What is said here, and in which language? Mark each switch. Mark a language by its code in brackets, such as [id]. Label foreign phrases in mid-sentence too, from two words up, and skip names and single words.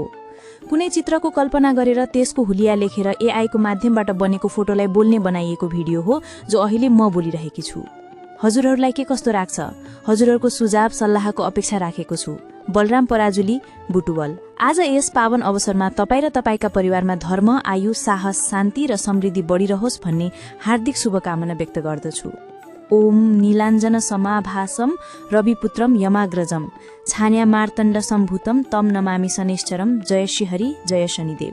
[ne] कुनै चित्रको कल्पना गरेर त्यसको हुलिया लेखेर एआईको माध्यमबाट बनेको फोटोलाई बोल्ने बनाइएको भिडियो हो जो अहिले म बोलिरहेकी छु। हजुरहरूलाई के कस्तो लाग्छ? हजुरहरूको सुझाव सल्लाहको अपेक्षा राखेको छु। बलराम पराजुली, बुटुवल। आज यस पावन अवसरमा तपाईँ र तपाईँका परिवारमा धर्म, आयु, साहस, शान्ति र समृद्धि बढिरहोस् भन्ने हार्दिक शुभकामना व्यक्त गर्दछु। [sa] ओम नीलाञ्जन समाभासम रविपुत्रम यमाग्रजम छान्या मार्तण्ड सम्भूतम तम नमामि शनिश्चरम। [ne] जय श्री हरि, जय शनिदेव।